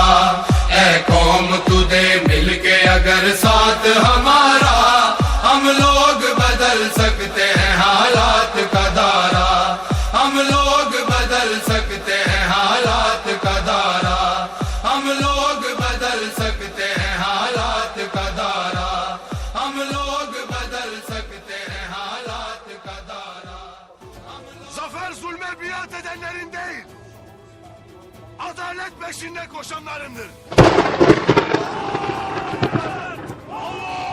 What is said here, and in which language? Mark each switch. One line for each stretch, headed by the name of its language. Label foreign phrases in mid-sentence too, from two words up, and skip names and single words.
Urdu: اے قوم تو دے مل کے اگر ساتھ ہمارا، ہم لوگ بدل سکتے ہیں حالات کا دھارا، ہم لوگ بدل سکتے ہیں حالات کا دھارا، ہم لوگ بدل سکتے ہیں حالات کا دھارا، ہم لوگ بدل سکتے ہیں حالات کا دھارا۔
Turkish: Zafer zulme biat edenlerin değil, peşinde koşanlarındır. Allah!